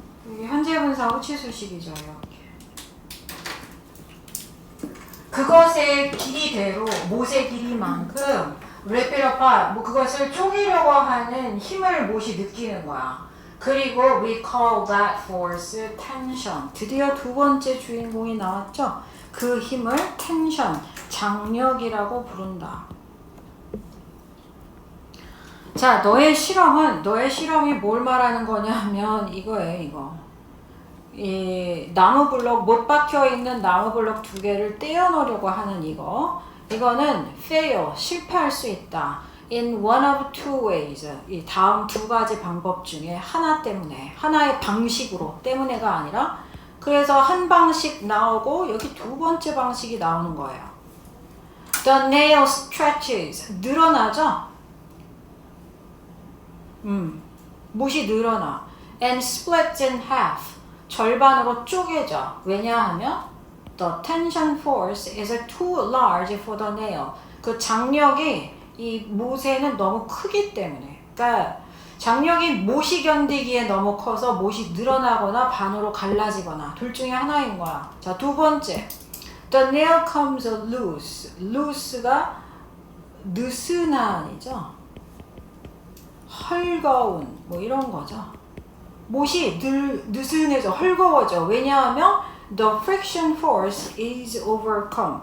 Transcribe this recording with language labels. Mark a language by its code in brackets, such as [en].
[ko] 이게 현재분사 호치수식이죠. 이렇게. 그것의 길이대로 못의 길이만큼 [en] wrap it apart, [ko] 뭐 그것을 쪼개려고 하는 힘을 못이 느끼는 거야. [en] 그리고 we call that force tension. [ko] 드디어 두 번째 주인공이 나왔죠. 그 힘을 tension, 장력이라고 부른다. 자, 너의 실험이 뭘 말하는 거냐면 이거예요, 이거. 이 나무 블록, 못 박혀 있는 나무 블록 두 개를 떼어놓으려고 하는 이거는 fail, 실패할 수 있다. [en] in one of two ways. [ko] 이 다음 두 가지 방법 중에 하나 때문에, 하나의 방식으로 때문에가 아니라, 그래서 한 방식 나오고 여기 두 번째 방식이 나오는 거예요. [en] The nail stretches, [ko] 늘어나죠? 못이 늘어나. [en] and splits in half, [ko] 절반으로 쪼개져. [en] 왜냐하면 the tension force is too large for the nail. [ko] 그 장력이 이 못에는 너무 크기 때문에. 그러니까 장력이 못이 견디기에 너무 커서 못이 늘어나거나 반으로 갈라지거나 둘 중에 하나인 거야. 자, 두 번째. [en] The nail comes loose. [ko] loose가 느슨한이죠. 헐거운 뭐 이런 거죠. 못이 느슨해져, 헐거워져. [en] 왜냐하면 the friction force is overcome.